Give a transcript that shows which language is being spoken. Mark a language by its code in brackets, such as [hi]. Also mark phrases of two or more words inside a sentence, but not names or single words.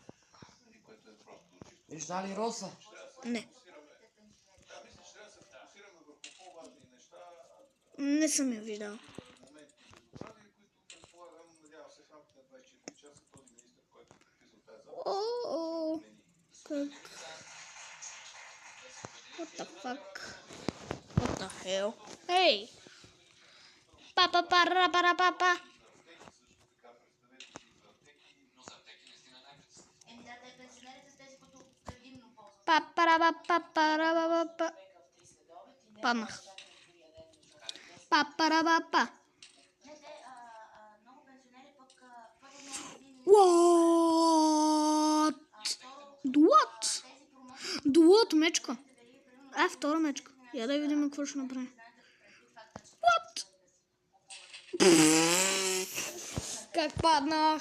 [bg] Вижда ли Роса? Не. Не съм я виждал. Как? [en] What the fuck? What the hell? Hey! [bg] Папа. пенсионерите с тези, които Па-па-ра-ба-па-па-ра-ба-ба-па. Паднах. Па-па-ра-ба-па. Не, те, много пенсионери пък първо много години не [en] What? [bg] второ, [en] What? [bg] тези промоции, What, мечка? вериги, примерно, Втора мечка. Я да видим какво ще направим. знаете, предвид факта, че What? Как паднах?